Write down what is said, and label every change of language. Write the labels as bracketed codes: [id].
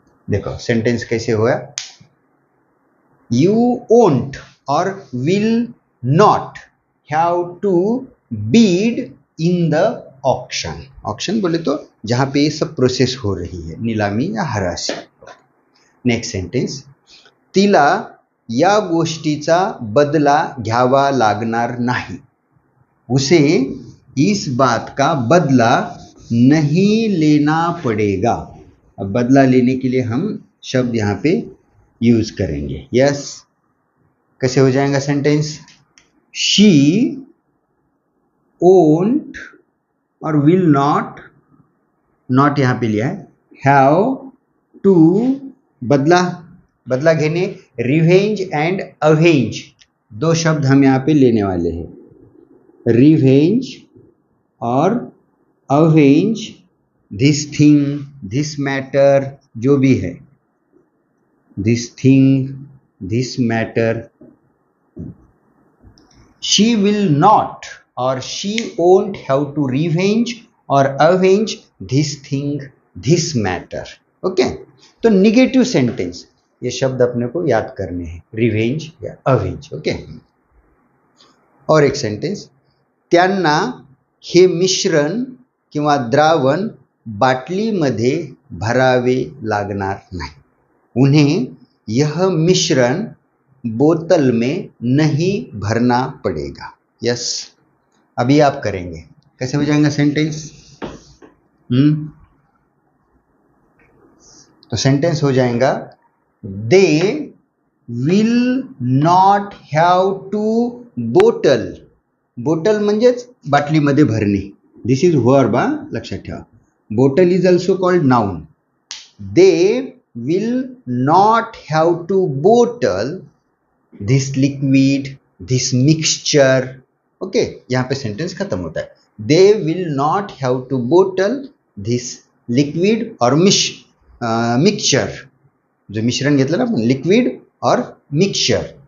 [hi] देखो सेंटेंस कैसे हुआ. [en] You won't or will not have to bid in the auction. [hi] Auction बोले तो जहां पे ये सब प्रोसेस हो रही है, नीलामी या हराशी. [mr] नेक्स्ट सेंटेंस, तिला या गोष्टीचा बदला घ्यावा लागणार नाही. [hi] उसे इस बात का बदला नहीं लेना पड़ेगा. अब बदला लेने के लिए हम शब्द यहाँ पे यूज करेंगे. यस, कैसे हो जाएगा सेंटेंस. [en] she won't or will not, [hi] नॉट यहाँ पे लिया है, हैव टू, बदला, बदला घेने, [en] revenge and avenge, [hi] दो शब्द हम यहाँ पे लेने वाले हैं. [en] revenge और avenge this thing, this matter, [hi] जो भी है, [en] This thing, this matter. She will not और she won't have to revenge और avenge this thing, this matter. [hi] Okay, तो निगेटिव सेंटेंस ये शब्द अपने को याद करने हैं, रिवेंज या अवेंज. [mr] ओके, [hi] और एक सेंटेंस, [mr] त्यांना हे मिश्रण किंवा द्रावण बाटलीमध्ये भरावे लागणार नाही. [hi] उन्हें यह मिश्रण बोतल में नहीं भरना पड़ेगा. यस, अभी आप करेंगे. कैसे हो जाएगा सेंटेंस. तो सेंटेंस हो जाएगा, [en] They will not have to bottle. [mr] Bottle म्हणजेच बाटलीमध्ये भरणे. [en] this is verb, [mr] लक्षात ठेवा. [en] Bottle is also called noun. They will not have to bottle this liquid, this mixture. [hi] Okay, यहाँ पे सेंटेंस खत्म होता है. [en] they will not have to bottle this liquid और mixture, [mr] जो मिश्रण घेतलं ना आपण, [en] Liquid और mixture.